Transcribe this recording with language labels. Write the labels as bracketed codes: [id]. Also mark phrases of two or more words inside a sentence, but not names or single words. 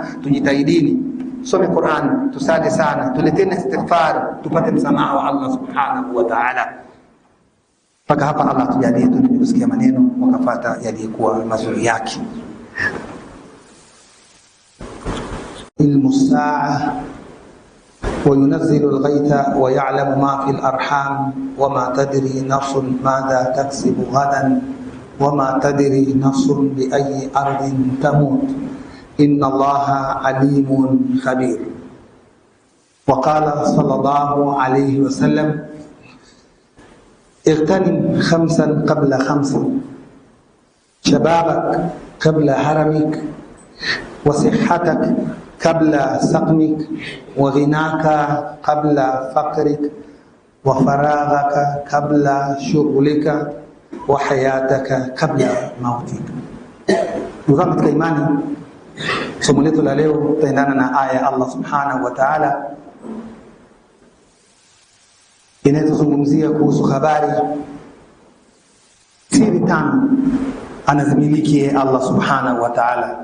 [sw] Tujitahidini, some Qur'an, tusali sana, tuleteni istighfar, tupate msamaha wa Allah [ar] سبحانه وتعالى. [sw] Paka hapa Allah tujalie tusikie maneno wakafata yalikuwa mazuri yake. [ar] علم الساعة وينزل الغيث ويعلم ما في الأرحام وما تدري نفس ماذا تكسب غدا وما تدري نفس بأي أرض تموت إن الله عليم خبير. وقال صلى الله عليه وسلم اغتنم 5 قبل 5 شبابك قبل هرمك وصحتك قبل سقمك وغناك قبل فقرك وفراغك قبل شغلك وحياتك قبل موتك. [sw] Ndugu katika imani, somo letu la leo tutaendana na aya ya Allah [ar] سبحانه وتعالى [sw] inayozungumzia kuhusu habari siri 5 anazimiliki Allah [ar] سبحانه وتعالى.